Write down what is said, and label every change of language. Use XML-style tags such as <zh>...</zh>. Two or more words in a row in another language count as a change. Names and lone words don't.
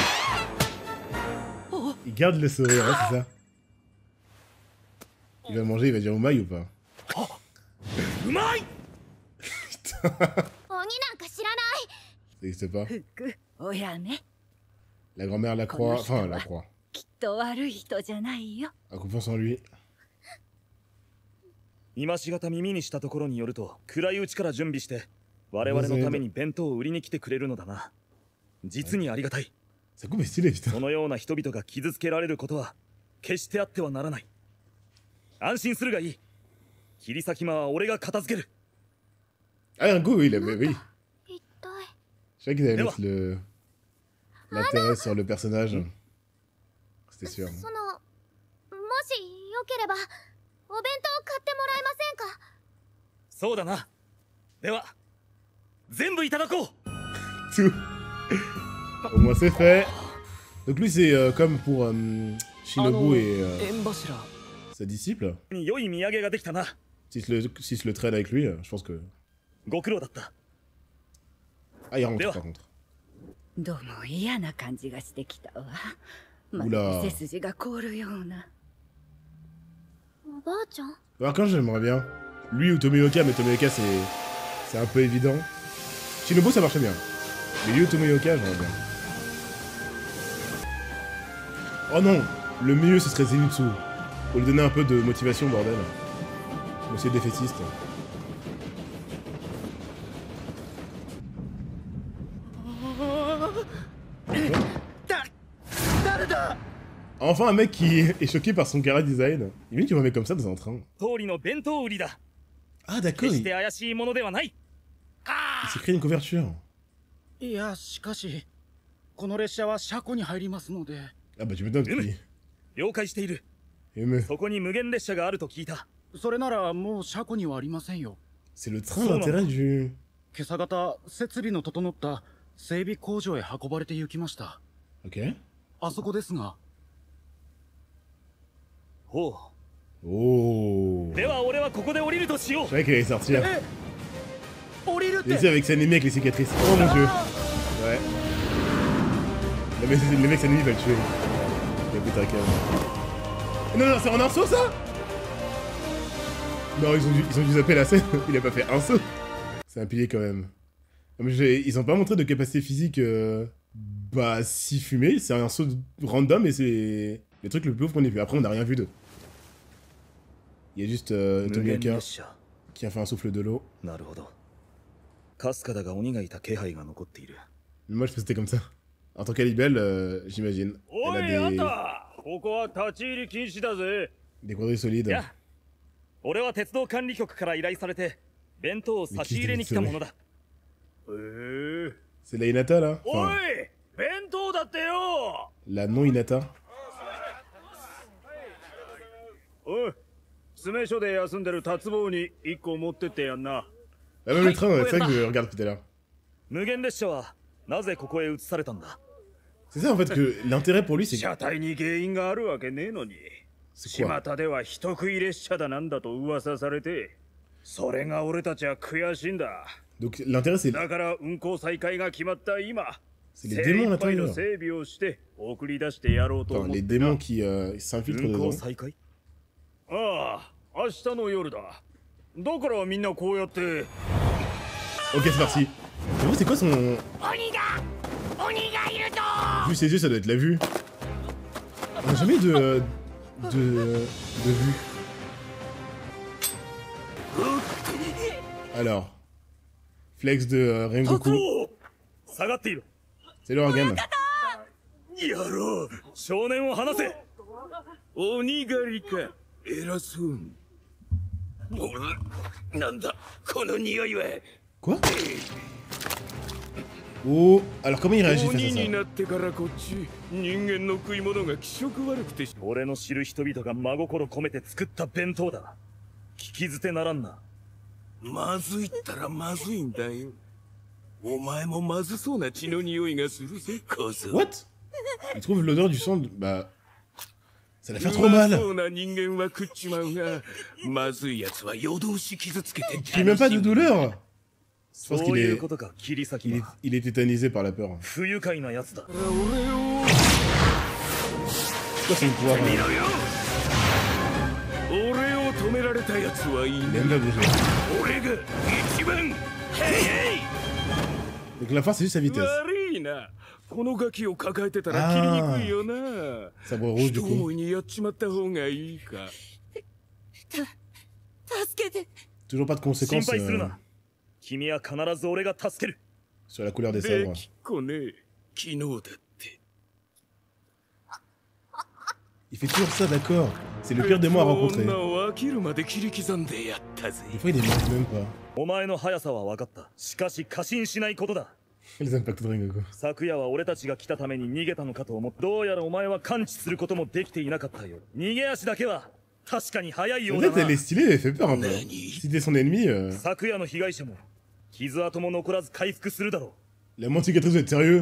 <fr>Il garde le sourire, hein, c'est ça. Il va manger, il va dire Omaï ou pas? Putain. Ça n'existe pas. La grand-mère la croix, enfin la croix. A confiance en lui.</fr> <ja>今しがた耳にしたところによると暗いうちから準備して我々のために弁当を売りに来てくれるのだな。実にありがたい。</ja> <fr>Ça coupe est stylé, putain.</fr> <ja>そのような人々が傷つけられることは決してあってはならない。安心するがいい。切り裂き魔は俺が片付ける。</ja> <fr>Ah, un coup, oui, oui.</fr> <ja>一体</ja> <fr>Je savais qu'ils allaient mettre l'intérêt sur le personnage. C'était sûr.</fr> <ja>そのもしよければお弁当買ってもらえませんか？そうだな。では全部いただこう。</ja> <fr>Tout. Au moins c'est fait. Donc lui c'est comme pour Shinobu et sa disciple.</fr> <ja>良い土産ができたな。</ja> <fr>S'il se le traîne avec lui, je pense que...</fr> <ja>ご苦労だった。</ja> <fr>Ah, il rentre par contre.</fr> <ja>どうも嫌な感じがしてきたわ。ま</ja> <fr>Oula.</fr> <ja>だ背筋が凍るような。おばあちゃん？</ja> <fr>Alors quand j'aimerais bien. Lui ou Tomioka, mais Tomioka c'est un peu évident. Shinobu ça marchait bien. Mais lui ou Tomioka, j'aimerais bien. Oh non, le mieux ce serait Zenitsu. Pour lui donner un peu de motivation, bordel. Monsieur le défaitiste. Enfin un mec qui est choqué par son cara design. Il vient qu'il voit un mec comme ça dans un train.</fr> <ja>通りの弁当売りだ。</ja> <fr>Ah d'accord,</fr> <ja>決し</ja> <fr>il</fr> <ja>て怪しいものではない。</ja> <fr>s'est créé une couverture.</fr> <ja>いや、しかし、この列車は車庫に入りますので。</ja> <fr>Ah bah tu m'étonnes qu'il</fr> <ja>了解している。</ja> <fr>émeut.</fr> <ja>そこに無限列車があると聞いた。それならもう車庫にはありませんよ。</ja> <fr>C'est le train l'intérêt du...</fr> <ja>今朝方、設備の整った整備工場へ運ばれて行きました。</ja> <fr>Ok.</fr> <ja>あそこですが。ほう。</ja> <fr>Oh.</fr> <ja>では俺はここで降りるとしよ</ja> <fr>Je savais qu'il allait sortir.</fr> <ja>降りるっ</ja> <fr>Et</fr> <ja>て</ja> <fr>c'est avec Sanemi avec les cicatrices. Oh mon dieu. Ouais. Non, mais les mecs Sanemi va le tuer. Il va péter un câble. Non, non, c'est en un saut ça. Non, ils ont dû zapper la scène. Il a pas fait un saut. C'est un pilier quand même. Non, mais ils ont pas montré de capacité physique bah si fumé. C'est un saut random et c'est le truc le plus ouf qu'on ait vu. Après on n'a rien vu d'eux. Il y a juste</fr> <ja>う。無限</ja> <fr>Tomioka</fr> <ja>列車。</ja> <fr>qui a fait un souffle de l'eau.</fr> <ja>なるほど。かすかだが鬼がいた気配が残っている。</ja> <fr>Moi je pense que c'était comme ça. En tant qu'Alibel, j'imagine.</fr> <ja>お</ja> <fr>Elle</fr> <ja>い、あん</ja> <fr>a</fr> <ja>たここは立ち入り禁止だぜ。</ja> <fr>des quadrilles solides.</fr> <ja>いや、俺は鉄道管理局から依頼されて弁当を差し入れに来たものだ。</ja> <fr>C'est la Hinata là</fr> <ja>おい</ja> <fr>enfin,</fr> <ja>弁当だってよ。</ja> <fr>la non Hinata.</fr> <ja>おい、詰め所で休んでる達坊に1個持ってってやんな。</ja> <fr>Ah, même le train, c'est ça que je regarde tout à l'heure.</fr> <ja>無限列車はなぜここへ移されたんだ。</ja> <fr>C'est ça en fait que l'intérêt pour lui c'est que...</fr> <ja>車体に原因があるわけねえのに</ja> <fr>C'est quoi</fr> <ja>巷では人食い列車だなんだと噂されてそれが俺たちは悔しいんだ</ja> <fr>Donc l'intérêt c'est...</fr> <ja>だから運行再開が決まった今</ja> <fr>C'est les démons à</fr> <ja>精一杯の</ja> <fr>l'intérieur.</fr> <ja>整備をして送り出してやろうと</ja> <fr>Enfin,</fr> <ja>思っ</ja> <fr>les</fr> <ja>てな</ja> <fr>démons qui s'infiltrent</fr> <ja>運行</ja> <fr>dedans.</fr> <ja>再開。ああ明日の夜だだからみんなこうやって</ja> <fr>Ok, c'est parti. J'avoue, c'est quoi son... Vu ses yeux, ça doit être la vue. On a jamais eu de vue. Alors. Flex de Rengoku.</fr> <ja>下がっている。</ja> <fr>C'est le Ragan.</fr> <ja>やろう。少年を離せ。鬼狩りか偉そうになんだこの匂いは</ja> <fr>Quoi? Oh, alors comment il réagit face</fr> <ja>鬼</ja> <fr>à</fr> <ja>に</ja> <fr>ça?</fr> <ja>なってからこっち人間の食い物が気色悪くて俺の知る人々が真心込めて作った弁当だ。聞き捨てならんな。まずいったらまずいんだよお前もまずそうな血の匂いがするぜ小僧</ja> <en>What?</en> <fr>Il trouve l'odeur du sang de... Bah... Ça va faire</fr> <ja>う</ja> <fr>trop</fr> <ja>ま</ja> <fr>mal.</fr> <ja>そうな人間は食っちまうがまずいやつは夜通し傷つけて</ja> <fr>Il crie même pas de douleur. Je pense</fr> <ja>そ</ja> <fr>qu'il</fr> <ja>ういう</ja> <fr>est...</fr> <ja>ことか、切り裂き</ja> <fr>Il est...</fr> <ja>は。</ja> <fr>il est tétanisé par la peur.</fr> <ja>不愉快なやつだ。俺を</ja> <fr>C'est quoi son pouvoir?</fr> <ja>見ろよ俺を止められたやつはい</ja> <fr>Il</fr> <ja>ね</ja> <fr>aime bien bouger.</fr> <ja>俺が一番ヘイヘイ</ja> <fr>Donc la force c'est juste sa vitesse.</fr> <ja>悪いなこのガキを抱えてたら切りにくいよな</ja> <fr>Sabre rouge du</fr> <ja>一</ja> <fr>coup.</fr> <ja>思いにやっちまった方がいいか助けて。</ja> <fr>Toujours pas de</fr> <ja>心</ja> <fr>conséquences</fr> <ja>配するな。君は必ず俺が助ける。</ja> <fr>sur la couleur des</fr> <ja>で</ja> <fr>sabres.</fr> <ja>きっこね昨日だって</ja> <fr>fait toujours ça, d'accord. C'est le pire démon à rencontrer. Des</fr> <ja>女</ja> <fr>fois,</fr> <ja>を飽きるまで切り刻んでやったぜ。</ja> <fr>il les marque même pas.</fr> <ja>お前の速さは分かった。しかし過信しないことだ。</ja> <fr>Les impacts de Rengoku.</fr> <ja>昨夜は俺たちが来たために逃げたのかと思って、どうやらお前は感知することもできていなかったよ。逃げ足だけは確かに速いようだ</ja> <fr>Peut-être</fr> <ja>な。</ja> <fr>elle est stylée, elle fait peur un peu. Si t'es son ennemi,</fr> <ja>昨夜の被害者も傷跡も残らず回復するだろ</ja> <fr>la moindre cicatrice, vous êtes sérieux?</fr>